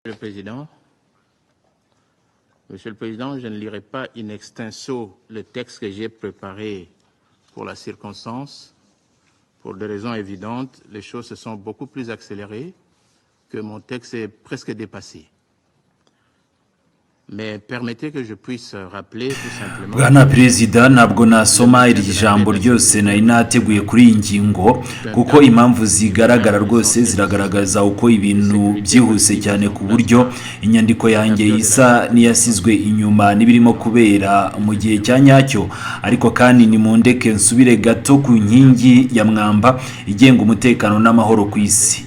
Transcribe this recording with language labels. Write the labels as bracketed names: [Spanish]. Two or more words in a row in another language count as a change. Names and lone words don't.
[French] Monsieur le Président, je ne lirai pas [Latin] in extenso [French] le texte que j'ai préparé pour la circonstance. Pour des raisons évidentes, les choses se sont beaucoup plus accélérées, que mon texte est presque dépassé. Mais permettez que je puisse rappeler tout simplement. [Kinyarwanda] Bwana Perezida, ntabwo nasoma iri jambo ryose nari nateguye kuri iyi ngingo kuko impamvu zigaragara rwose ziragaragaza uko ibintu byihuse cyane ku buryo inyandiko yanjye isa n'iyasizwe inyuma n'ibirimo kubera mu gihe cya nyacyo, ariko kandi ni mu ndeke nsubire gato ku nkingi ya mwamba igenga umutekano n'amahoro ku isi.